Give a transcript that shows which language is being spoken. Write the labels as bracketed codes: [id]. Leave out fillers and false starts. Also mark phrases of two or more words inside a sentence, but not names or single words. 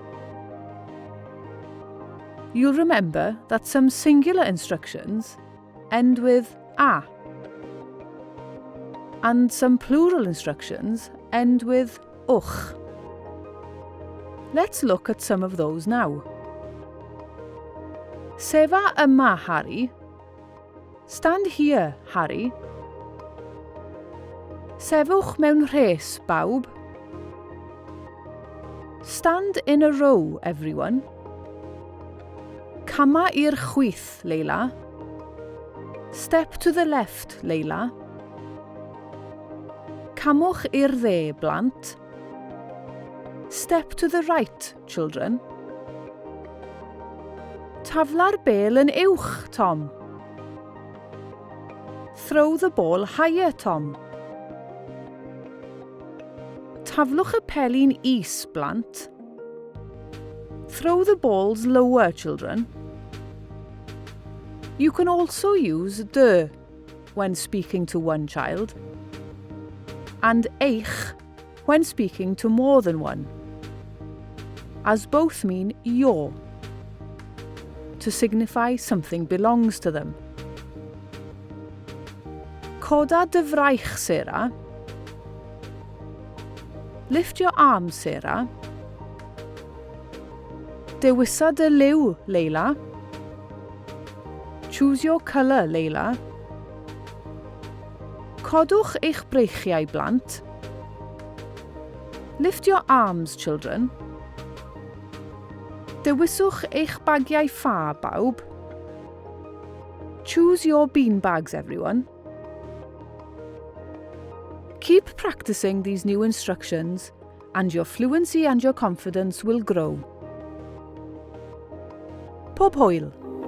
[en] You'll remember that some singular instructions end with a, and some plural instructions end with uch. Let's look at some of those now. [cy] Sefa yma, Harry. [en] Stand here, [cy] Harry. Sefwch mewn rhes, bawb. [en] Stand in a row, everyone. [cy] Cama i'r chwith, Leila. [en] Step to the left, Leila. [cy] Camwch i'r dde, blant. [en] Step to the right, children. [cy] Tafla'r bêl yn uwch, Tom. [en] Throw the ball higher, Tom. [cy] Taflwch y pelin is, blant. [en] Throw the balls lower, children. You can also use de when speaking to one child and eich when speaking to more than one, as both mean your, to signify something belongs to them. [cy] Coda dy fraich, Sarah. [en] Lift your arms, Sarah. [cy] Dewisa dy liw, Leila. [en] Choose your colour, Leila. [cy] Codwch eich breichiau, blant. [en] Lift your arms, children. [cy] Dewiswch eich bagiau ffa, bawb. [en] Choose your beanbags, everyone. Keep practicing these new instructions and your fluency and your confidence will grow. [cy] Pob hwyl!